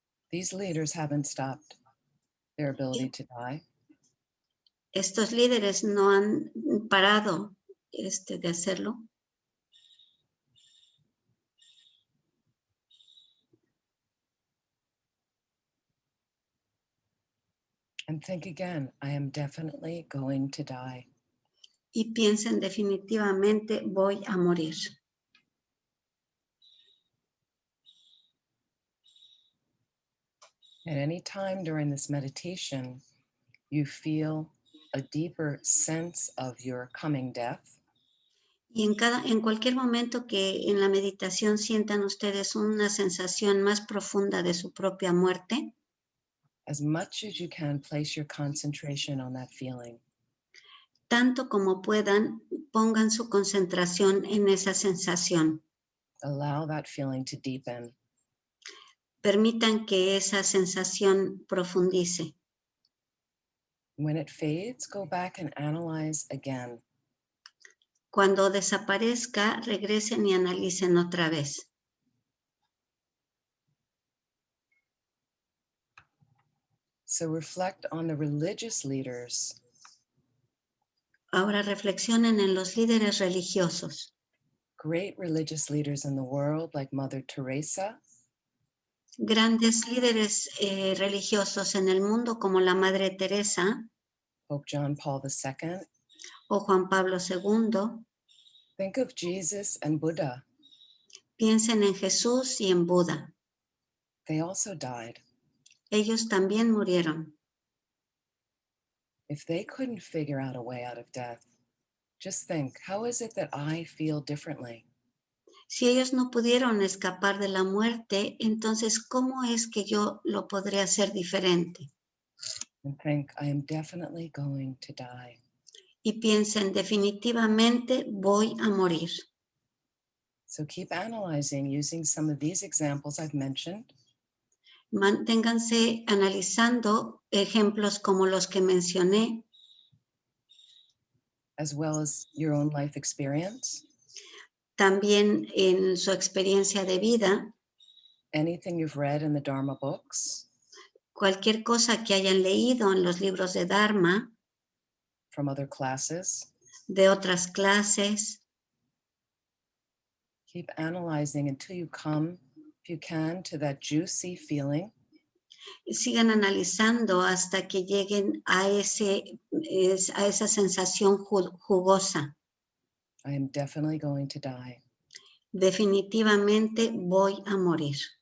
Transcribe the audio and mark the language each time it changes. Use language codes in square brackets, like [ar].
[en] These leaders haven't stopped their ability to die. [es] Estos líderes no han parado de hacerlo. [en] And think again, I am definitely going to die. [es] Y piensen definitivamente voy a morir. [en] At any time during this meditation, you feel a deeper sense of your coming death. [es] Y en cualquier momento que en la meditación sientan ustedes una sensación más profunda de su propia muerte, [en] As much as you can, place your concentration on that feeling. [es] tanto como puedan, pongan su concentración en esa sensación. [en] Allow that feeling to deepen. [es] Permitan que esa sensación profundice. [en] When it fades, go back and analyze again. [es] Cuando desaparezca, regresen y analicen otra vez. [en] So reflect on the religious leaders. [es] Ahora reflexionen en los líderes religiosos. [en] Great religious leaders in the world like Mother Teresa. [es] Grandes líderes religiosos en el mundo como la Madre Teresa, [en] Pope John Paul II. [es] o Juan Pablo II. [en] Think of Jesus and Buddha. [es] Piensen en Jesús y en Buda. [en] They also died. [es] Ellos también murieron. [en] If they couldn't figure out a way out of death, just think, how is it that I feel differently? [es] Si ellos no pudieron escapar de la muerte, entonces, ¿cómo es que yo lo podré hacer diferente? [en] And think, I am definitely going to die. [es] Y piensen, definitivamente voy a morir. [en] So keep analyzing using some of these examples I've mentioned. [es] Manténganse analizando ejemplos como los que mencioné, [en] as well as your own life experience. [es] también en su experiencia de vida. [en] Anything you've read in the Dharma books. [es] Cualquier cosa que hayan leído en los libros de Dharma. [en] From other classes. [es] De otras clases. [en] Keep analyzing until you come, if you can, to that juicy feeling. [es] Sigan analizando hasta que lleguen a esa sensación jugosa. [en] I am definitely going to die. [es] Definitivamente voy a morir.